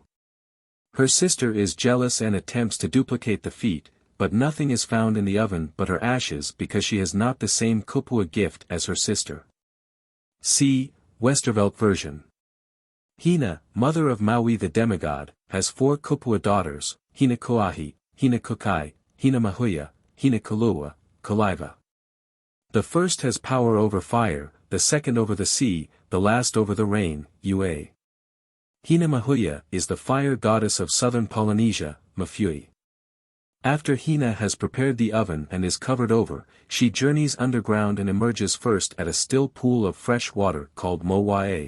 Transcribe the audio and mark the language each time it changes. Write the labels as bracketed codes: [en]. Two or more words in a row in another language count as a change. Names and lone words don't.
[en] Her sister is jealous and attempts to duplicate the feat, but nothing is found in the oven but her ashes because she has not the same kupua gift as her sister. C. Westervelt version. Hina, mother of Maui the demigod, has 4 kupua daughters, [haw] Hina Koahi, Hina Kukai, Hina Mahuia, Hina Kalua, Kalaiva. [en] The first has power over fire, the second over the sea, the last over the rain, Ua. Hina Mahuia is the fire goddess of southern Polynesia, Mafui. After Hina has prepared the oven and is covered over, she journeys underground and emerges first at a still pool of fresh water called Mowae.